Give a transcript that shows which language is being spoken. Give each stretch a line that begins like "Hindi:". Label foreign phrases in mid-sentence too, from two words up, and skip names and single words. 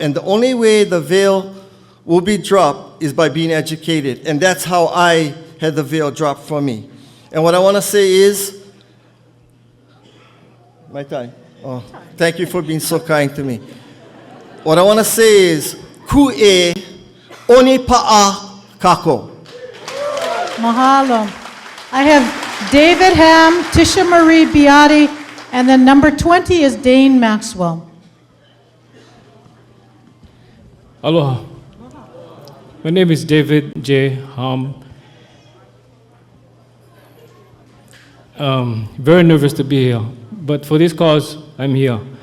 English: And the only way the veil will be dropped is by being educated. And that's how I had the veil dropped from me. And what I want to say is, my time. Oh, thank you for being so kind to me. What I want to say is,
Hawaiian: ku e oni pa'a kako. Mahalo.
English: I have David Ham, Tisha Marie Beati, and then number 20 is Dane Maxwell. Aloha. My name is David J. Ham. Very nervous to be here, but for this cause, I'm here.